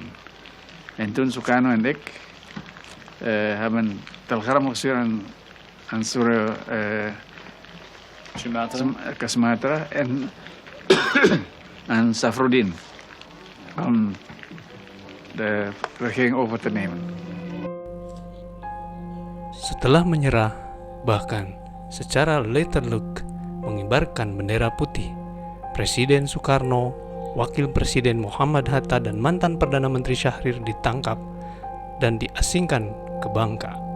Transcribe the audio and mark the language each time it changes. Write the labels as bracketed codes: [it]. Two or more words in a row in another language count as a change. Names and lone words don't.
[nl] En toen Soekarno en ik hebben een telegram gestuurd aan Sumatra en aan Safruddin om de regering over te nemen. [id] Setelah menyerah, bahkan secara letterlock mengibarkan bendera putih, Presiden Soekarno, Wakil Presiden Muhammad Hatta, dan mantan Perdana Menteri Syahrir ditangkap dan diasingkan ke Bangka.